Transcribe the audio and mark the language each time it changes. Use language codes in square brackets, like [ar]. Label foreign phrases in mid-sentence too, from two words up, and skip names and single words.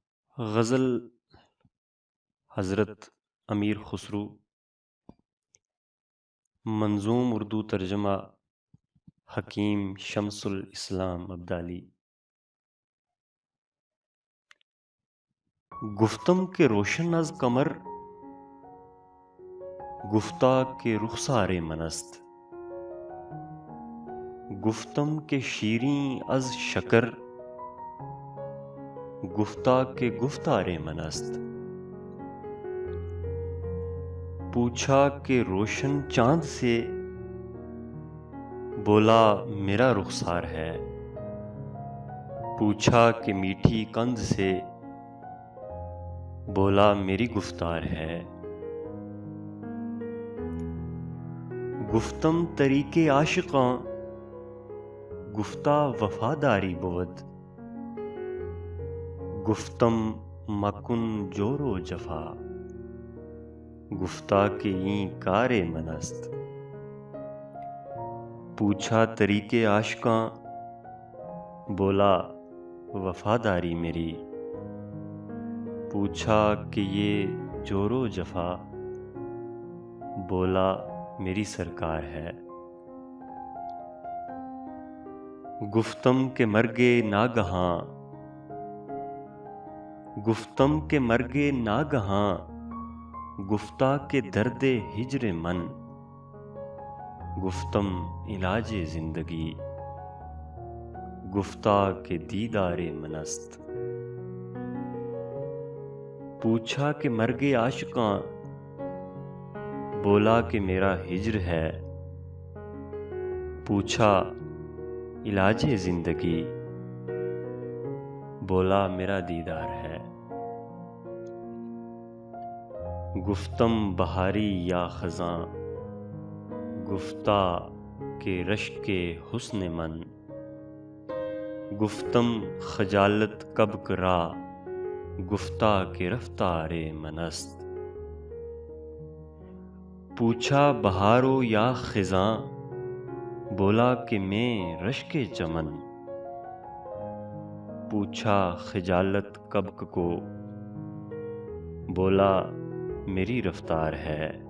[ur] غزل حضرت امیر خسرو، منظوم اردو ترجمہ حکیم شمس الاسلام ابدالی۔ [fa] گفتم کے روشن از قمر، گفتہ کے رخسار من است۔ گفتم کے شیریں از شکر، گفتہ کے گفتار من است۔ [ur] پوچھا کہ روشن چاند سے، بولا میرا رخسار ہے۔ پوچھا کہ میٹھی قند سے، بولا میری گفتار ہے۔ [fa] گفتم طریق عاشقاں، گفتہ وفاداری بود۔ گفتم مکن جور و جفا، گفتہ کہ این کار من است۔ [ur] پوچھا طریق عاشقاں، بولا وفاداری میری۔ پوچھا کہ یہ جور و جفا، بولا میری سرکار ہے۔ [fa] گفتم کہ مرگے ناگہاں، گفتم کہ مرگے ناگہاں، گفتہ کہ درد ہجر من۔ گفتم علاج زندگی، گفتہ کہ دیدار من است۔ [ur] پوچھا کہ مرگ عاشقاں، بولا کہ میرا ہجر ہے۔ پوچھا علاج زندگی، بولا میرا دیدار ہے۔ [fa] گفتم بہاری یا خزاں، گفتہ کہ رشک حسن من۔ گفتم خجالت کب کرا، گفتہ کہ رفتار من است۔ [ur] پوچھا بہارو یا خزاں، بولا کہ میں رشک چمن۔ پوچھا خجالت کب کو، بولا میری رفتار ہے۔